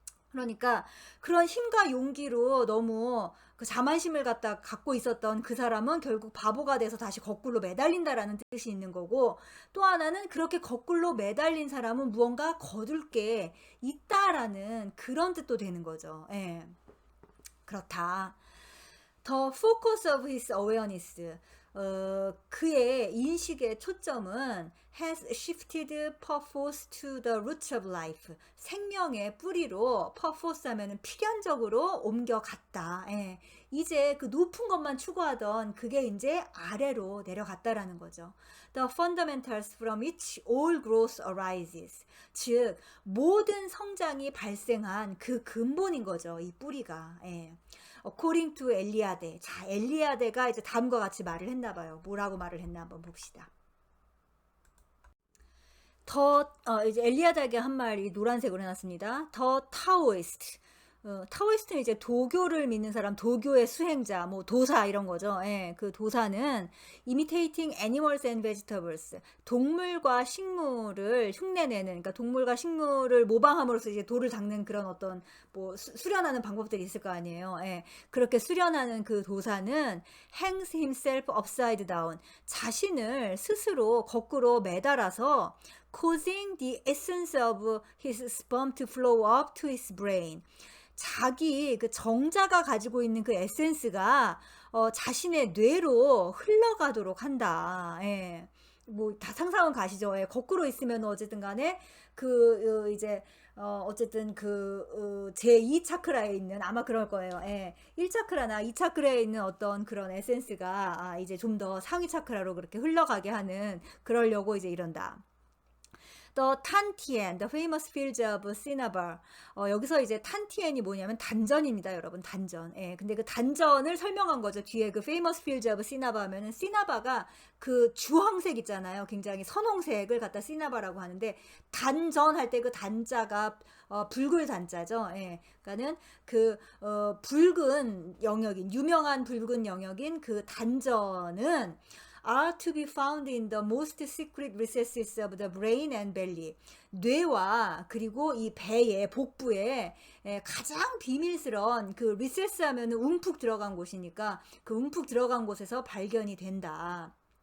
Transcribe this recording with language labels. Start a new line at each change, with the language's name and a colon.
Korean: 그러니까 그런 힘과 용기로 너무 그 자만심을 갖고 있었던 그 사람은 결국 바보가 돼서 다시 거꾸로 매달린다라는 뜻이 있는 거고, 또 하나는 그렇게 거꾸로 매달린 사람은 무언가 거둘 게 있다라는 그런 뜻도 되는 거죠. 그렇다.
English: The focus of his awareness,
Korean: 그의 인식의 초점은
English: has shifted purpose to the roots of life.
Korean: 생명의 뿌리로 purpose 하면은 필연적으로 옮겨갔다. 이제 그 높은 것만 추구하던 그게 이제 아래로 내려갔다라는 거죠.
English: The fundamentals from which all growth arises.
Korean: 즉 모든 성장이 발생한 그 근본인 거죠. 이 뿌리가.
English: According to 엘리아데.
Korean: 자, 엘리아데가 이제 다음과 같이 말을 했나 봐요. 뭐라고 말을 했나 한번 봅시다. 이제 엘리아데가 한 말이 노란색으로 해놨습니다.
English: The Taoist.
Korean: 타오이스트는 이제 도교를 믿는 사람, 도교의 수행자, 뭐 도사 이런 거죠. 그 도사는
English: imitating animals and vegetables,
Korean: 동물과 식물을 흉내내는, 그러니까 동물과 식물을 모방함으로써 이제 돌을 닦는 그런 어떤 뭐 수련하는 방법들이 있을 거 아니에요. 그렇게 수련하는 그 도사는
English: hangs himself upside down,
Korean: 자신을 스스로 거꾸로 매달아서
English: causing the essence of his sperm to flow up to his brain.
Korean: 자기 그 정자가 가지고 있는 그 에센스가 자신의 뇌로 흘러가도록 한다. 뭐 다 상상은 가시죠. 거꾸로 있으면 어쨌든 간에 이제 어쨌든 제2 차크라에 있는 아마 그럴 거예요. 1차크라나 2차크라에 있는 어떤 그런 에센스가 이제 좀 더 상위 차크라로 그렇게 흘러가게 하는, 그러려고 이제 이런다.
English: The Tantien, the famous fields of Cinnabar.
Korean: 여기서 이제 탄티엔이 뭐냐면 단전입니다, 여러분. 단전. 근데 그 단전을 설명한 거죠. 뒤에 그
English: famous fields of Cinnabar
Korean: 하면은, 시나바가 그 주황색 있잖아요. 굉장히 선홍색을 갖다 시나바라고 하는데, 단전 할 때 그 단자가 붉을 단자죠. 그러니까는 붉은 영역인, 유명한 붉은 영역인 그 단전은
English: are to be found in the most secret recesses of the brain and belly.
Korean: 뇌와 그리고 이 배의 복부에 가장 비밀스러운 그 recess 하면은 움푹 들어간 곳이니까 그 움푹 들어간 곳에서 발견이 된다.